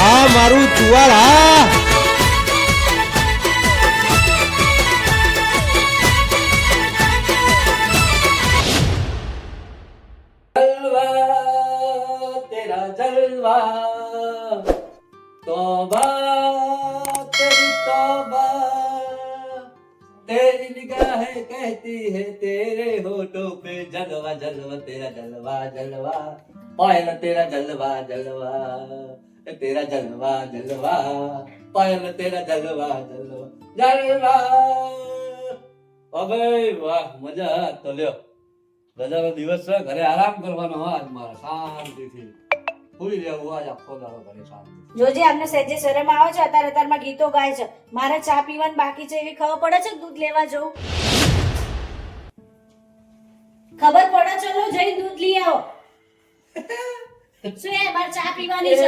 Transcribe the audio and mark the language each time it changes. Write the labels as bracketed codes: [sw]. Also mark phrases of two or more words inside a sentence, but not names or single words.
[gu] મારું ચુવાડ હા [hi] तेरा जलवा तौबा तेरी तौबा तेरी निगाहें कहती है तेरे होठों पे जलवा जलवा तेरा जलवा जलवा पायल तेरा जलवा जलवा तेरा जलवा जलवा पायल तेरा जलवा जलवा जलवा [gu] અબે વાહ મજા તો લ્યો રજાનો દિવસ છે ઘરે આરામ કરવાનો આજ મારે શાંતિથી પૂરી રહેવું આજ આખો દાડો ઘરે શાંતિ જોજે અમને સહેજે શરમ આવે છે અત્યારે ગીતો ગાય છે મારે ચા પીવાનું બાકી છે એવી ખબર પડે છે દૂધ લેવા જવું ખબર પડે ચલો જઈ દૂધ લઈ આવો શું એ બાર ચા પીવાની છે